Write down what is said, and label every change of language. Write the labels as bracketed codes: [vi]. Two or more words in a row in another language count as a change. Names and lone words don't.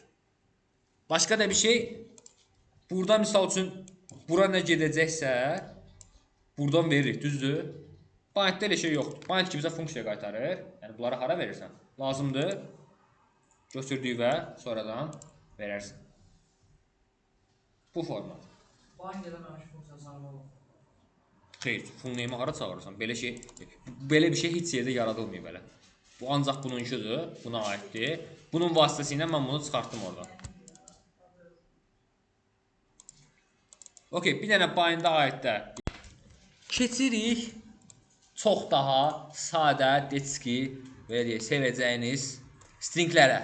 [az] Başqa da bir şey, burada misal üçün bura nə gedəcəksə, buradan veririk, düzdür? Bind-da elə şey yoxdur. Bind ki bizə funksiya qaytarır. Yəni bunları hara verirsən? Lazımdır. Götürdüyü və sonradan verərsən. Bu format. Bind eləməmiş funksiya sayılır. Xeyr, [en] full name- [az] i hara çağırırsan? Belə bir şey heç yerdə yaradılmıyor belə. Bu ancaq bununkidir, buna aiddir. Bunun vasitəsilə mən bunu çıxartdım oradan. Okey, bir dənə bind-a aid də keçirik çox daha sadə, deçki və deyək, sevəcəyiniz stringlərə.